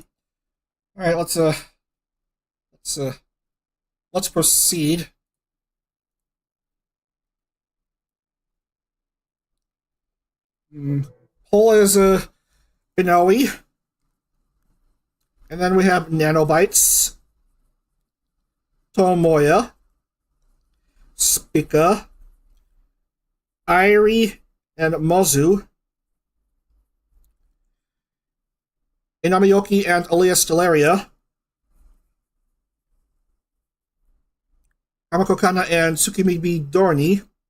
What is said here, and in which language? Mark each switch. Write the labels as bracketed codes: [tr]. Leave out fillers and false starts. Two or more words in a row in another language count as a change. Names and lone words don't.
[en] All right, let's proceed. Pole is Binoe, and then we have Nanobites, Tomoya, Spica, Irie, and Mozu, Inamiyoki and Elias Stellaria, Kamako Kana and Tsukimibi Dorni.